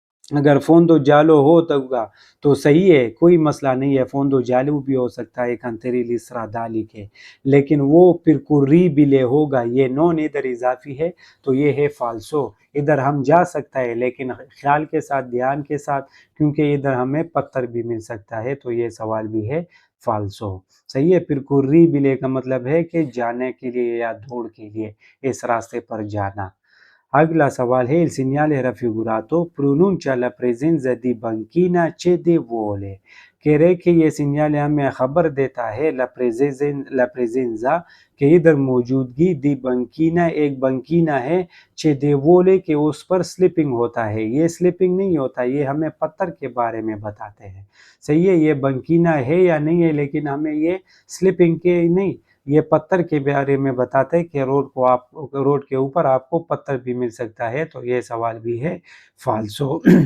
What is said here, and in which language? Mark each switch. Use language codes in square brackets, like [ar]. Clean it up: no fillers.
[hi] अगर फोंदो जालो हो तो सही है, कोई मसला नहीं है, फोंदो जालू भी हो सकता है खंतेरी लिस्रा दाली के, लेकिन वो फिर कुर्री बिले होगा, ये नॉन इधर इजाफी है तो ये है फाल्सो। इधर हम जा सकता है लेकिन ख्याल के साथ, ध्यान के साथ, क्योंकि इधर हमें पत्थर भी मिल सकता है, तो ये सवाल भी है फाल्सो। सही है। फिर कुर्री बिले का मतलब है कि जाने के लिए या दौड़ के लिए, इस रास्ते पर जाना। अगला सवाल है, [it] il segnale raffigurato pronuncia la presenza di banchina cedevole। [hi] कह रहे कि ये सिग्नल हमें खबर देता है ला प्रेजेंजा के इधर मौजूदगी दी बंकीना, एक बंकीना है, चेदेवोले के उस पर स्लिपिंग होता है। ये स्लिपिंग नहीं होता, ये हमें पत्थर के बारे में बताते हैं। सही है, ये बंकीना है या नहीं है, लेकिन हमें ये स्लिपिंग के नहीं, ये पत्थर के बारे में बताते हैं कि रोड के ऊपर आपको पत्थर भी मिल सकता है, तो ये सवाल भी है फाल्सो।